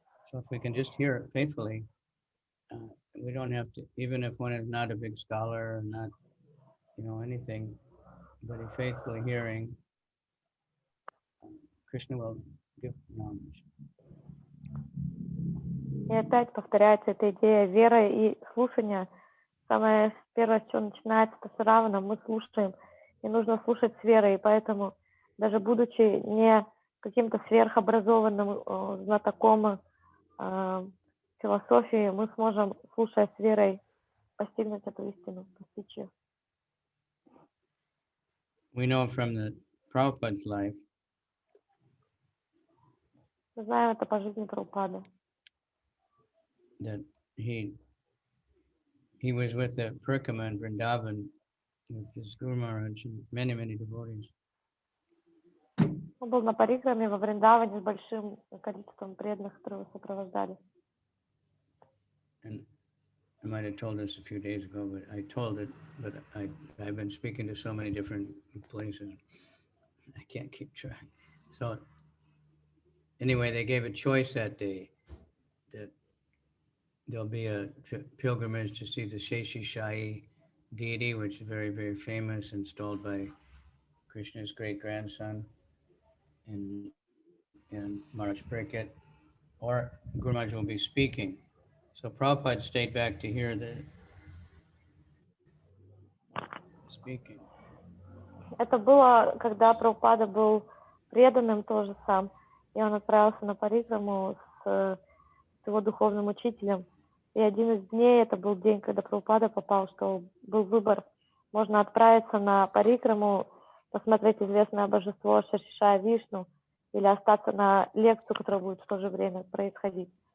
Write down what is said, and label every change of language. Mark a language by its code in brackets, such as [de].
[en] So if we can just hear it faithfully, we don't have to, even if one is not a big scholar or not, anything, but if faithfully hearing, Krishna will give knowledge. [ru] И опять повторяется эта идея веры и слушания. Самое первое, с чего начинается, это Шравана, мы слушаем, и нужно слушать с верой, и поэтому, даже будучи не каким-то сверхобразованным знатоком философии, мы сможем, слушая с верой, постигнуть эту истину, постичь ее. [en] We know from the Prabhupada's life [ru] Мы знаем это по жизни Прабхупады. [en] that he was with the Parikama in Vrindavan with his Guru Maharaj and many, many devotees. [ru] Он был на парикраме во Вриндаване с большим количеством преданных, которые его сопровождали. [en] and I might have told this a few days ago, but I told it, but I've been speaking to so many different places, I can't keep track. So anyway, they gave a choice that day that there'll be a pilgrimage to see the Sheshishai deity, which is very, very famous, installed by Krishna's great grandson in Maharaj Pariksit, or Guru Maharaj will be speaking. So Prabhupada stayed back to hear the speaking. [ru] Это было, когда Прабхупада был преданным тоже сам, и он отправился на парикраму с его духовным учителем. И один из дней, это был день, когда Прабхупада попал, что был выбор. Можно отправиться на парикраму, посмотреть известное божество Шешишая Вишну, или остаться на лекцию, которая будет в то же время происходить.